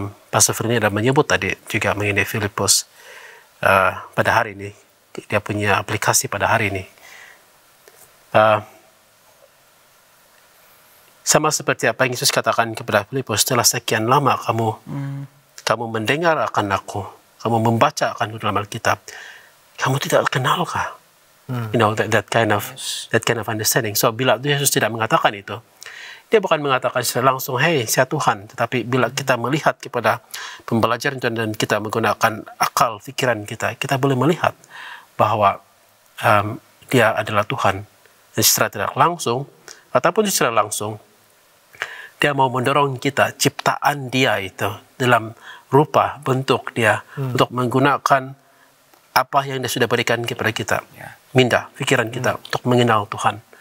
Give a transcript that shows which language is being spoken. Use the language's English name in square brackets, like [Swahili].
[Malay] Pastor Fernie ada menyebut tadi juga mengenai Filipus pada hari ini, dia punya aplikasi pada hari ini. Sama seperti apa yang Yesus katakan kepada Filipus, "Setelah sekian lama kamu mendengar akan aku, kamu membaca akan dalam Alkitab, kamu tidak kenalkah?" [English] You know, that kind of understanding. [Malay] So bila Yesus tidak mengatakan itu, dia bukan mengatakan secara langsung, "Hei, saya Tuhan." Tetapi bila kita melihat kepada pembelajaran dan kita menggunakan akal pikiran kita, kita boleh melihat bahwa dia adalah Tuhan. Dan secara tidak langsung ataupun secara langsung, dia mau mendorong kita, ciptaan dia itu dalam rupa bentuk dia, untuk menggunakan apa yang dia sudah berikan kepada kita, minda pikiran kita untuk mengenal Tuhan.